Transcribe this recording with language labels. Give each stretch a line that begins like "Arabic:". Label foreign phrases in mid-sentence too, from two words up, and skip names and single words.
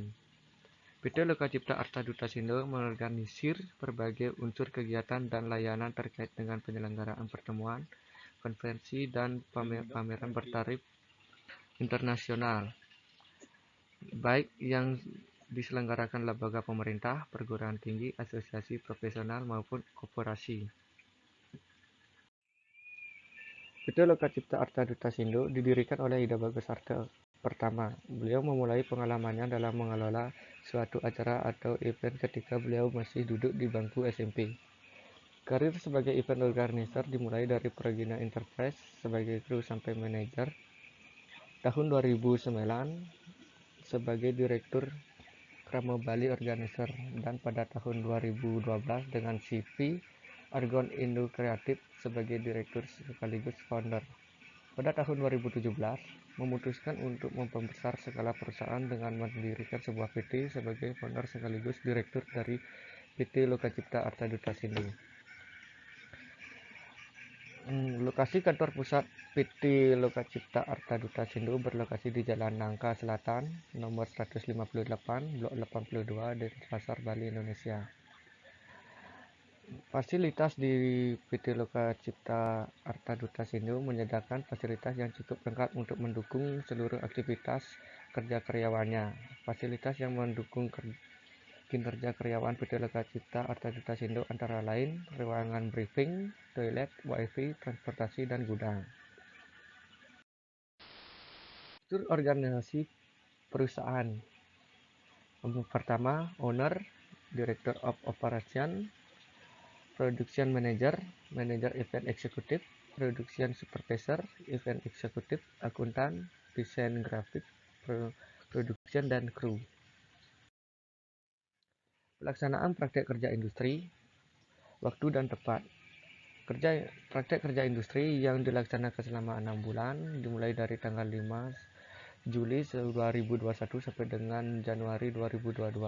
Indonesian: PT Lokacipta Arta Duta Sindo mengorganisir berbagai unsur kegiatan dan layanan terkait dengan penyelenggaraan pertemuan, konferensi, dan pameran bertaraf internasional, baik yang diselenggarakan lembaga pemerintah, perguruan tinggi, asosiasi profesional, maupun koperasi. PT Lokacipta Arta Duta Sindo didirikan oleh Ida Bagus Arta pertama. Beliau memulai pengalamannya dalam mengelola suatu acara atau event ketika beliau masih duduk di bangku SMP. Karir sebagai
English: event organizer
Indonesian: dimulai dari Progina Enterprise sebagai kru sampai manajer. Tahun 2009 sebagai direktur Krama Bali Organizer, dan pada tahun 2012 dengan CV Argon Indo Kreatif sebagai direktur sekaligus founder. Pada tahun 2017 memutuskan untuk memperbesar skala perusahaan dengan mendirikan sebuah PT sebagai founder sekaligus direktur dari PT Lokacipta Arta Duta Sindo. Lokasi kantor pusat PT Lokacipta Arta Duta Sindo berlokasi di Jalan Nangka Selatan, nomor 158, Blok 82, Denpasar, Bali, Indonesia. Fasilitas di PT Lokacipta Arta Duta Sindo menyediakan fasilitas yang cukup lengkap untuk mendukung seluruh aktivitas kerja karyawannya. Fasilitas yang mendukung kinerja karyawan PT Lokacipta Arta Duta Sindo antara lain ruangan briefing, toilet, wifi, transportasi, dan gudang. Struktur organisasi perusahaan: pertama,
English: owner, director of operation, production manager,
Indonesian: manager event eksekutif,
English: production supervisor,
Indonesian: event eksekutif, akuntan, desain grafik, production, dan kru. Pelaksanaan praktek kerja industri, waktu dan tempat. Praktek kerja industri yang dilaksanakan selama 6 bulan dimulai dari tanggal 5 Juli 2021 sampai dengan Januari 2022.